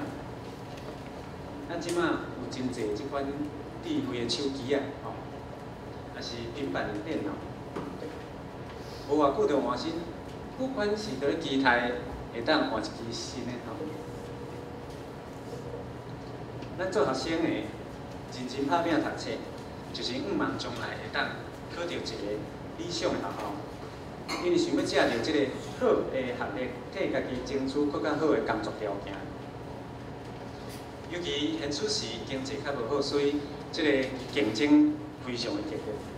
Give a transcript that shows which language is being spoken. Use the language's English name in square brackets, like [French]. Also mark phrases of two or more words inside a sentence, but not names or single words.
[Min Nan Chinese] 咱即马有真侪即款智慧的手机啊，吼，也是平板的电脑，无偌久就换新，不管是伫咧期待会当换一支新的吼。咱做学生的认真拍拼读册，就是愿望将来会当考到一个理想的学校，因为想要借着即个好的学历，替家己争取更较好的工作条件。尤其现此时经济较无好，所以即个竞争非常的激烈。